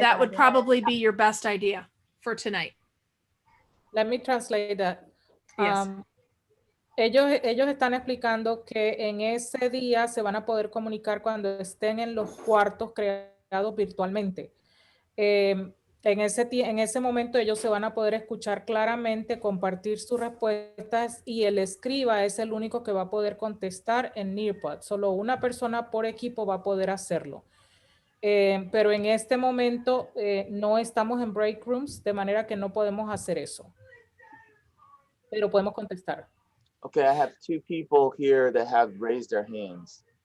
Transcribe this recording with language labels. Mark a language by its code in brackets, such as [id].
[en] That would probably be your best idea for tonight. Let me translate that. Yes. [es] Ellos están explicando que en ese día se van a poder comunicar cuando estén en los cuartos creados virtualmente. En ese momento ellos se van a poder escuchar claramente, compartir sus respuestas y el escriba es el único que va a poder contestar en Nearpod. Solo una persona por equipo va a poder hacerlo. Pero en este momento no estamos en break rooms, de manera que no podemos hacer eso. Pero podemos contestar. [en] Okay, I have 2 people here that have raised their hands.